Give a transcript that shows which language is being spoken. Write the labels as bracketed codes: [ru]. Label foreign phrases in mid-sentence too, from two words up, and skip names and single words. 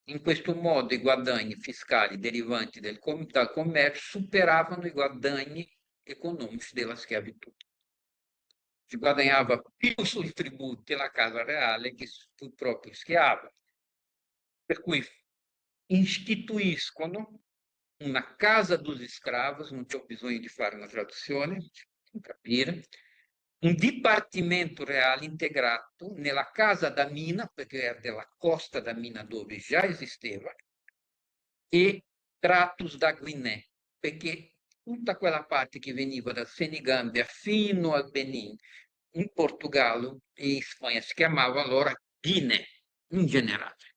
[it] In questo modo i guadagni fiscali derivanti dal commercio superavano i guadagni economici della schiavitù. Si guadagnava più sui tributi alla casa reale che sul proprio schiavo. Per cui istituiscono una [pt] casa dos escravos, [it] non c'ho bisogno di fare una traduzione, per capire, un dipartimento reale integrato nella [pt] casa da mina, [it] perché era della [pt] costa da mina [it] dove già esisteva, e Tratus da Guinea, perché tutta quella parte che veniva dal Senegambia fino al Benin, in Portogallo e in Spagna si chiamava allora Guinea in generale.